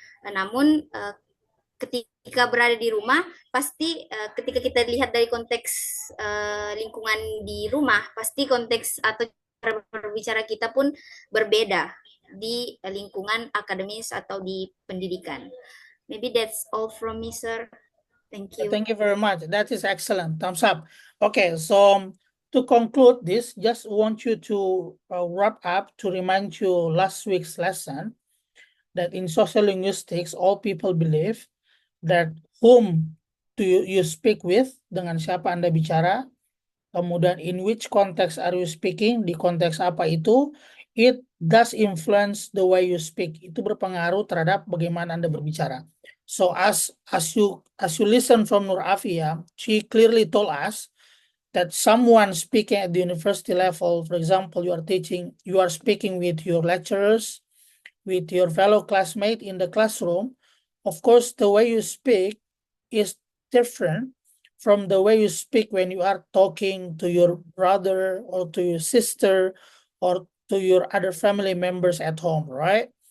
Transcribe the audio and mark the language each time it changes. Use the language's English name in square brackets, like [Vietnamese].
[Indonesian] Namun ketika berada di rumah, pasti ketika kita lihat dari konteks lingkungan di rumah, pasti konteks atau cara berbicara kita pun berbeda di lingkungan akademis atau di pendidikan. [English] Maybe that's all from me, sir. Thank you. Thank you very much. That is excellent. Thumbs up. Okay, so to conclude this, just want you to wrap up to remind you last week's lesson that in social linguistics, all people believe that whom do you speak with, [Indonesian] dengan siapa Anda bicara, [English] kemudian in which context are you speaking, [Indonesian] di konteks apa itu, [English] it does influence the way you speak. [Indonesian] Itu berpengaruh terhadap bagaimana Anda berbicara. [English] So as you listen from Nur Afia, she clearly told us that someone speaking at the university level, for example, you are speaking with your lecturers, with your fellow classmate in the classroom, of course, the way you speak is different from the way you speak when you are talking to your brother or to your sister or to your other family members at home, right?